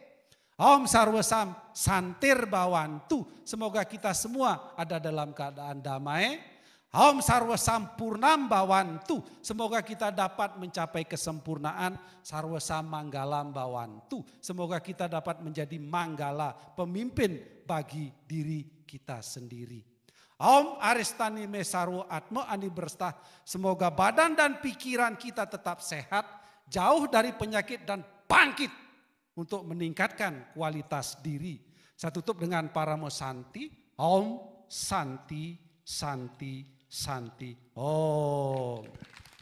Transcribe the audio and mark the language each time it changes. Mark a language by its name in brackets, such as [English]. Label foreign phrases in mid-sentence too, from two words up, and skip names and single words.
[Sanskrit] Om Sarwasam Santir Bawantu, [Indonesian] semoga kita semua ada dalam keadaan damai. [Sanskrit] Om Sarwasam Purnam Bawantu, [Indonesian] semoga kita dapat mencapai kesempurnaan. [Sanskrit] Sarwasam Manggalam Bawantu, [Indonesian] semoga kita dapat menjadi manggala, pemimpin bagi diri kita sendiri. [Sanskrit] Om aristani mesaru atmo ani berstah. [Indonesian] Semoga badan dan pikiran kita tetap sehat, jauh dari penyakit dan bangkit untuk meningkatkan kualitas diri. Saya tutup dengan Paramo Santi. [Sanskrit] Om Santi, Santi, Santi. [Indonesian] Om.